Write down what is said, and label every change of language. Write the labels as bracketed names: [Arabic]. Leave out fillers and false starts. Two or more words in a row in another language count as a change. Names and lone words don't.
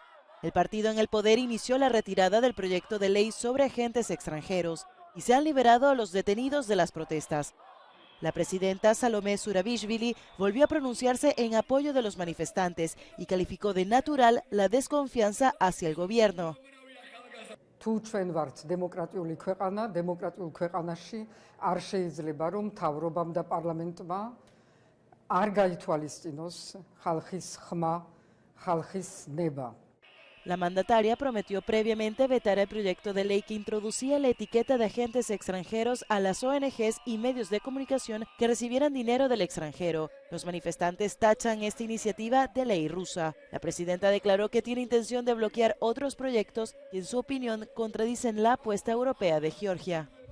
[Spanish] El partido en el poder inició la retirada del proyecto de ley sobre agentes extranjeros y se han liberado a los detenidos de las protestas. La presidenta Salomé Zurabishvili volvió a pronunciarse en apoyo de los manifestantes y calificó de natural la desconfianza hacia el gobierno. [Georgian] თუ ჩვენ ვართ დემოკრატიული ქვეყანა, დემოკრატიულ ქვეყანაში არ შეიძლება რომ მთავრობამ და პარლამენტმა არ გაითვალისწინოს ხალხის ხმა, ხალხის ნება. [Spanish] La mandataria prometió previamente vetar el proyecto de ley que introducía la etiqueta de agentes extranjeros a las ONGs y medios de comunicación que recibieran dinero del extranjero. Los manifestantes tachan esta iniciativa de ley rusa. La presidenta declaró que tiene intención de bloquear otros proyectos que, en su opinión, contradicen la apuesta europea de Georgia.